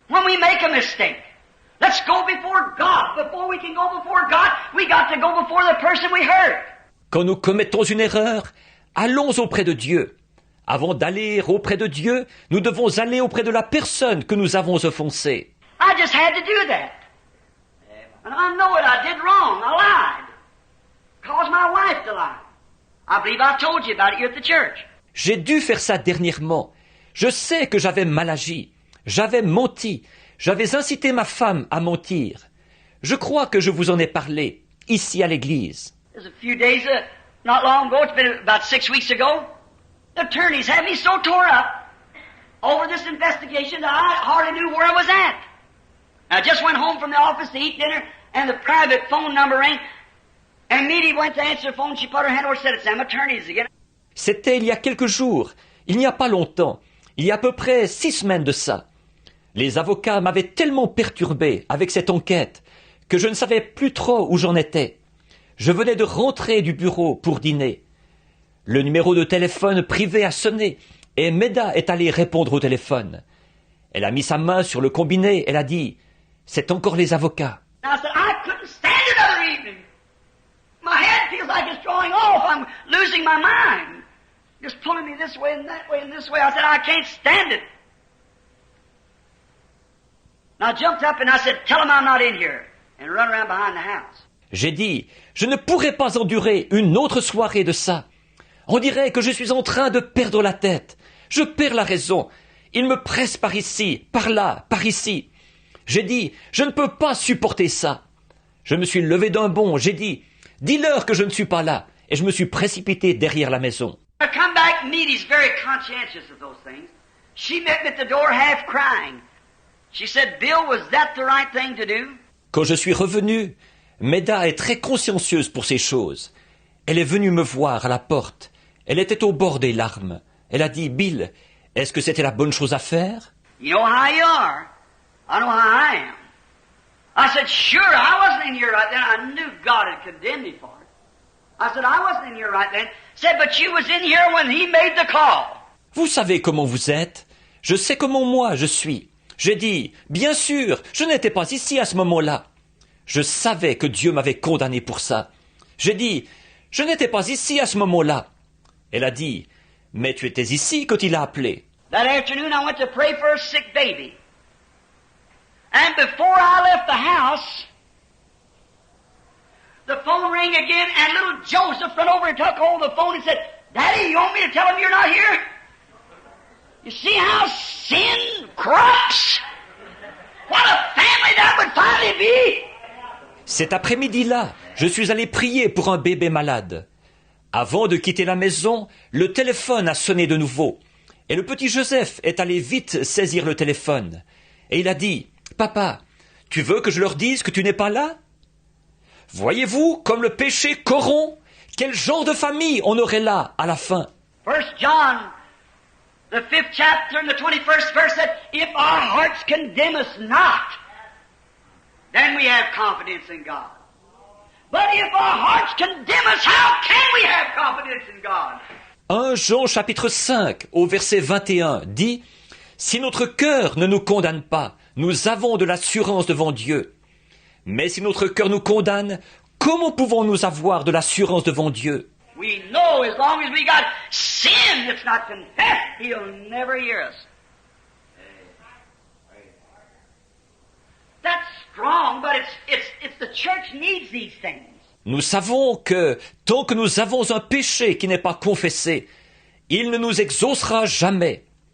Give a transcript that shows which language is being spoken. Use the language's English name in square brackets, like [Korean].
[English] When we make a mistake, let's go before God. Before we can go before God, we got to go before the person we hurt. [French] Quand nous commettons une erreur, allons auprès de Dieu. Avant d'aller auprès de Dieu, nous devons aller auprès de la personne que nous avons offensée. [English] I just had to do that. And I know it, I did wrong, I lied. Caused my wife to lie. I believe I told you about it here at the church. [French] J'ai dû faire ça dernièrement. Je sais que j'avais mal agi. J'avais menti. J'avais incité ma femme à mentir. Je crois que je vous en ai parlé, ici à l'église. [English] There's a few days, not long ago, it's been about 6 weeks ago, the attorneys had me so tore up over this investigation that I hardly knew where I was at. I just went home from the office to eat dinner, and the private phone number rang, and Meady went to answer the phone, she put her hand over and said, it's them attorneys again. [French] C'était il y a quelques jours, il n'y a pas longtemps, il y a à peu près 6 semaines de ça. Les avocats m'avaient tellement perturbé avec cette enquête que je ne savais plus trop où j'en étais. Je venais de rentrer du bureau pour dîner. Le numéro de téléphone privé a sonné et Meda est allée répondre au téléphone. Elle a mis sa main sur le combiné, elle a dit « C'est encore les avocats ». [English] And I said, I couldn't stand it another evening. My head feels like it's drawing off. I'm losing my mind. Just pulling me this way and that way and this way. I said, I can't stand it. And I jumped up and I said, tell them I'm not in here. And run around behind the house. [French] J'ai dit « Je ne pourrai pas endurer une autre soirée de ça. On dirait que je suis en train de perdre la tête. Je perds la raison. Il me presse par ici, par là, par ici. » J'ai dit « Je ne peux pas supporter ça. » Je me suis levé d'un bond, j'ai dit « Dis-leur que je ne suis pas là. » Et je me suis précipité derrière la maison. [English] I come back, Meady's very conscientious of those things. She met me at the door half crying. She said, Bill, was that the right thing to do? [French] Quand je suis revenu, Meda est très consciencieuse pour ces choses. Elle est venue me voir à la porte. Elle était au bord des larmes. Elle a dit « Bill, est-ce que c'était la bonne chose à faire ?» [English] You know how you are. I know how I am. I said, sure, I wasn't in here right then. I knew God had condemned me for it. I said, I wasn't in here right then. Said, but you was in here when he made the call. [French] Vous savez comment vous êtes. Je sais comment moi je suis. J'ai dit, bien sûr, je n'étais pas ici à ce moment-là. Je savais que Dieu m'avait condamné pour ça. J'ai dit, je n'étais pas ici à ce moment-là. Elle a dit, mais tu étais ici quand il a appelé. [English] That afternoon, I went to pray for a sick baby. And before I left the house, the phone rang again, and little Joseph went over and took hold of the phone and said, Daddy, you want me to tell him you're not here? You see how sin corrupts? What a family that would finally be! [French] Cet après-midi-là, je suis allé prier pour un bébé malade. Avant de quitter la maison, le téléphone a sonné de nouveau. Et le petit Joseph est allé vite saisir le téléphone. Et il a dit, « Papa, tu veux que je leur dise que tu n'es pas là ?» Voyez-vous comme le péché corrompt? Quel genre de famille on aurait là à la fin? [English] 1 John, the 5th chapter and the 21st verse said, If our hearts condemn us not, then we have confidence in God. But if our hearts condemn us, how can we have confidence in God? [French] 1 Jean chapitre 5 au verset 21 dit « Si notre cœur ne nous condamne pas, nous avons de l'assurance devant Dieu. Mais si notre cœur nous condamne, comment pouvons-nous avoir de l'assurance devant Dieu ?» [English] We know as long as we got sin that's not confessed, He'll never hear us. That's strong, but it's the church needs these things. [French] Nous savons que tant que nous avons un péché qui n'est pas confessé, il ne nous exaucera jamais.